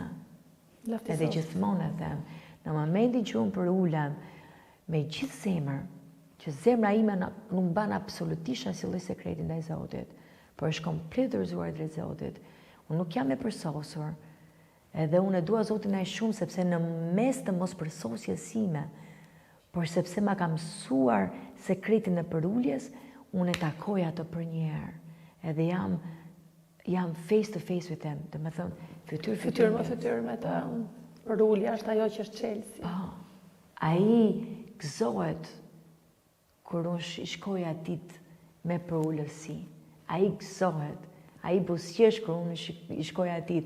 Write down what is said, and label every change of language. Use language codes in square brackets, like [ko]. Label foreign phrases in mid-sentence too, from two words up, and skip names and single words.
[sq] Edhe gjithmonë e them, në momentin që unë për ullem, me gjithë zemër, që zemra ime nuk ban absolutisht asnjë lloj sekreti ndaj Zotit, por është komplet dorëzuar drejt Zotit. Unë nuk jam e përsosur, edhe unë e dua Zotin aq shumë sepse në mes të mospërsosjes sime, por sepse ma ka mësuar sekretin e përuljes, unë e takoj ato për një herë. Edhe jam [en] face to face with them, [sq] dhe me thëmë, fytyrë me të përulja është ajo që është çelësi. Po, ai gëzohet kur unë shkoj atit me përullësi. Ai gëzohet, ai busqesh kur unë shkoj atit.